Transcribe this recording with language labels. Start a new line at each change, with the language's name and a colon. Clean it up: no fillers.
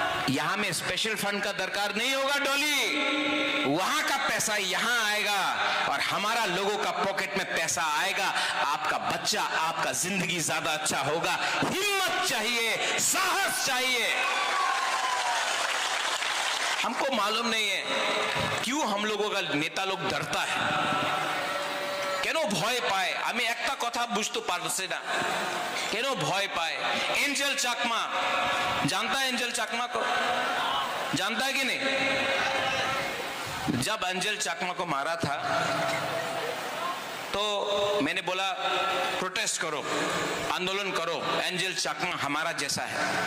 Hindi: यहां में special fund का दरकार नहीं होगा डॉली, वहां का पैसा यहां आएगा और हमारा लोगों का पॉकेट में पैसा आएगा। आपका बच्चा, आपका जिंदगी ज्यादा अच्छा होगा। हिम्मत चाहिए, साहस चाहिए। हमको मालूम नहीं है क्यों हम लोगों का नेता लोग डरता है,
Bangla: কেন ভয় পায়। আমি একটা কথা বুঝতে পারছি না, কেন ভয় পায়।
Hindi: एंजल चाकमा, जानता है एंजल चाकमा को? जानता है कि नहीं? जब एंजल चाकमा को मारा था तो मैंने बोला प्रोटेस्ट करो, आंदोलन करो, एंजल चाकमा हमारा जैसा है।